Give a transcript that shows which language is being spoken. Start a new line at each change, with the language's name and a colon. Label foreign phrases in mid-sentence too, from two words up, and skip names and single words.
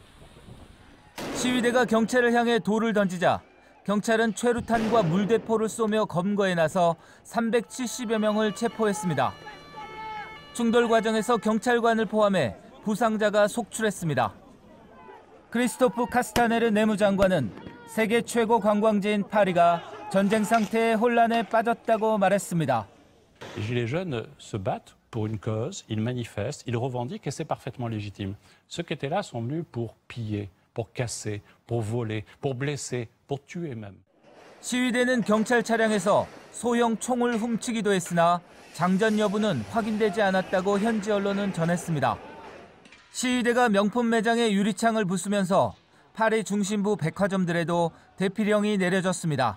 Korean: 시위대가 경찰을 향해 돌을 던지자 경찰은 최루탄과 물대포를 쏘며 검거에 나서 370여 명을 체포했습니다. 충돌 과정에서 경찰관을 포함해 부상자가 속출했습니다. 크리스토프 카스타네르 내무장관은 세계 최고 관광지인 파리가 전쟁 상태의 혼란에 빠졌다고 말했습니다.
French: Les Gilets jaunes se battent pour une cause, ils manifestent, ils revendiquent et c'est parfaitement légitime. Ceux qui étaient là sont venus pour piller, pour casser, pour voler, pour blesser, pour tuer même.
Korean: 시위대는 경찰 차량에서 소형 총을 훔치기도 했으나 장전 여부는 확인되지 않았다고 현지 언론은 전했습니다. 시위대가 명품 매장에 유리창을 부수면서 파리 중심부 백화점들에도 대피령이 내려졌습니다.